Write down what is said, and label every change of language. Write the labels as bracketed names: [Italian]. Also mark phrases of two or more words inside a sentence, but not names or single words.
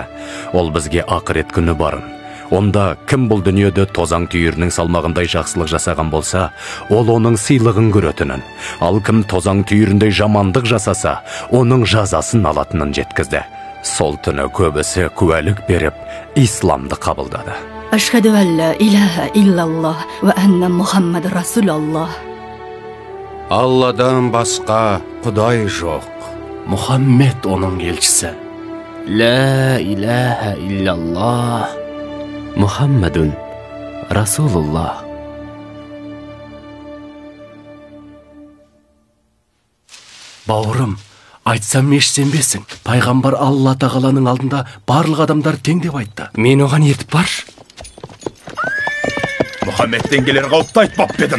[Kazakh] Ол бізге ақырет күні барын. Онда кім бұл дүниеде тозаң түйірінің салмағындай жақсылық жасаған болса, ол оның сыйлығын көретінін, ал кім тозаң түйіріндей жамандық жасаса, оның жазасын алатынын жеткізді. Сол түні көбісі куәлік беріп, исламды қабылдады. [Arabic] أشهد أن لا إله إلا الله وأن محمدا رسول الله. [Kazakh] Алладан басқа Құдай жоқ. Мұхаммед оның елшісі. [Arabic] لا إله إلا الله محمد رسول الله. [Kazakh] Бауырым, айтсам еш сенбесің. Пайғамбар Алла тағаланың алдында барлық адамдар тең деп айтты. Мен оған ертіп барш. Мұхаммедтен келер қауіпті айтпап бедім.